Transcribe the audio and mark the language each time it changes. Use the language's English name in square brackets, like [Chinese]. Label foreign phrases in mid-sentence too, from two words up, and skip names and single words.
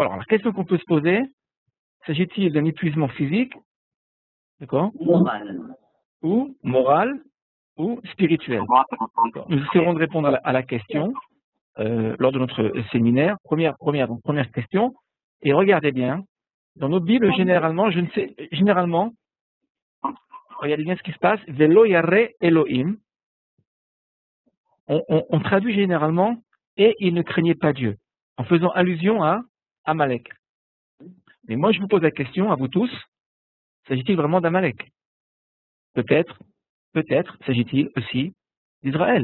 [French] Alors, la question qu'on peut se poser: s'agit-il d'un épuisement physique, d'accord, moral ou spirituel? Nous essaierons de répondre à la question lors de notre séminaire. Première question. Et regardez bien, dans nos Bibles, généralement, regardez bien ce qui se passe. [Hebrew] ולא ירא אלוהים. [French] On traduit généralement et il ne craignait pas Dieu, en faisant allusion à Amalek. Mais moi, je vous pose la question à vous tous: s'agit-il vraiment d'Amalek? Peut-être s'agit-il aussi d'Israël.